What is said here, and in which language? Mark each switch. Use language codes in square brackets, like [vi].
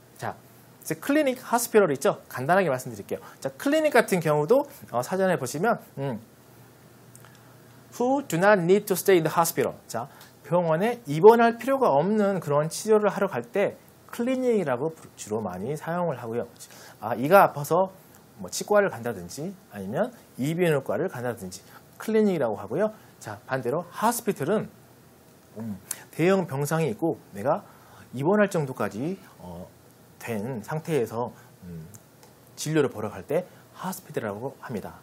[ko] 자, 클리닉, 하스피럴 있죠? 간단하게 말씀드릴게요. 자, 클리닉 같은 경우도 사전에 보시면 [en] who do not need to stay in the hospital. [ko] 자, 병원에 입원할 필요가 없는 그런 치료를 하러 갈 때 클리닉이라고 주로 많이 사용을 하고요. 이가 아파서 뭐 치과를 간다든지 아니면 이비인후과를 간다든지 클리닉이라고 하고요. 자, 반대로 하스피털은 대형 병상이 있고 내가 입원할 정도까지 된 상태에서 진료를 보러 갈 때 하스피털이라고 합니다.